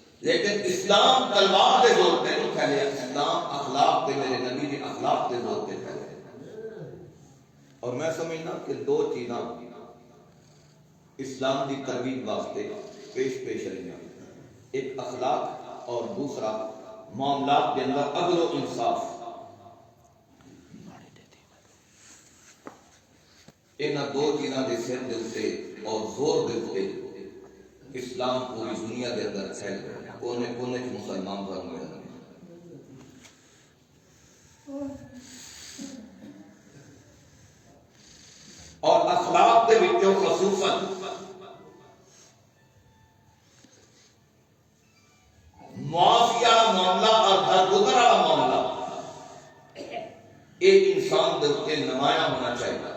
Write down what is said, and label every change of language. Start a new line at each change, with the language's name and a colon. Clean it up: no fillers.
Urdu: لیکن اسلام تلوار کے زور پہ نہیں پھیلے. اسلام اخلاق پہ، میرے نبی کے اخلاق کے زور پہ پھیلے.
Punjabi: اور میں سمجھنا کہ دو چیزاں اسلام کی ترویج واسطے پیش رہی ہیں.
Urdu: ایک اخلاق اور دوسرا معاملات کے اندر عدل و انصاف.
Punjabi: انہاں دو چیزاں دے سر دے اوتے اور زور دے اوتے اسلام پوری دنیا کے اندر پھیل گیا.
Urdu: کونے کونے چ مسلمان گھر میں اور اخلاق کے وچوں خصوصاً معافی والا معاملہ اور درگزر والا معاملہ ایک انسان کے نمایاں ہونا چاہیے.